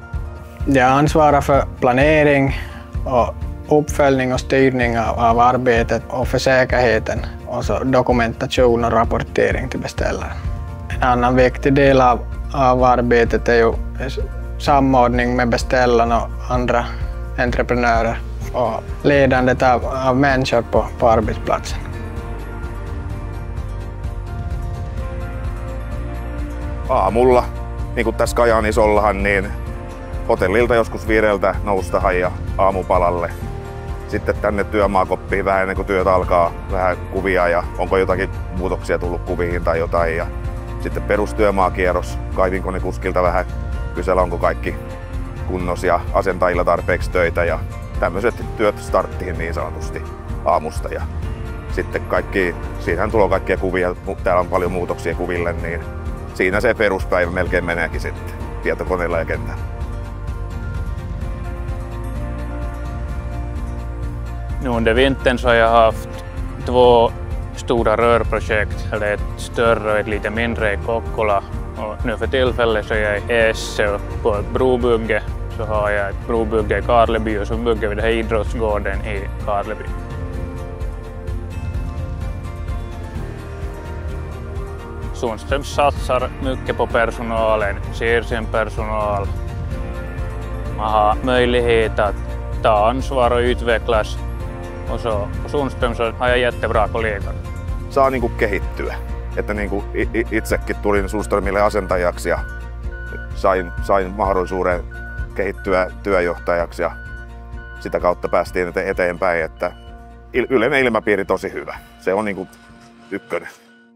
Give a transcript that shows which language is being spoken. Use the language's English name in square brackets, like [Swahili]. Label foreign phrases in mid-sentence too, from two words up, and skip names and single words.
[Swedish] Jag ansvarar för planering och uppföljning och styrning av arbetet och för säkerheten och så dokumentation och rapportering till beställaren. En annan viktig del av arbetet är ju samordning med beställaren och andra entreprenörer och ledandet av människor på arbetsplatsen. [Finnish] Aamulla, niin kuin tässä Kajaanisollahan, niin hotellilta joskus 5 noustahan ja aamupalalle. Sitten tänne työmaakoppiin vähän ennen kuin työt alkaa, vähän kuvia ja onko jotakin muutoksia tullut kuviin tai jotain. Ja sitten perustyömaakierros kaivinkonekuskilta vähän kysellä, onko kaikki kunnos ja asentajilla tarpeeksi töitä ja tämmöiset työt starttiin niin sanotusti aamusta. Ja sitten siinähän tulee kaikkia kuvia, täällä on paljon muutoksia kuville, niin siinä se peruspäivä melkein meneekin sitten tietokoneella ja kentällä. [Swedish] Nu under vintern så har jag haft 2 stora rörprojekt, eller ett större och ett lite mindre i Kokkola. Och nu för tillfället så är jag i Essö på ett brobygge. Så har jag ett brobygge i Karleby och så bygger vi den här idrottsgården i Karleby. Sundström satsar mycket på personalen, ser sin personal. Man har möjlighet att ta ansvar och utvecklas. Och så på Sundström så har jag jättebra kollegor. [Finnish] Saa niinku kehittyä. Että niinku itsekin tulin Sundströmille asentajaksi ja sain mahdollisuuden kehittyä työjohtajaksi ja sitä kautta päästiin eteenpäin, että yleinen ilmapiiri tosi hyvä. Se on niinku ykkönen.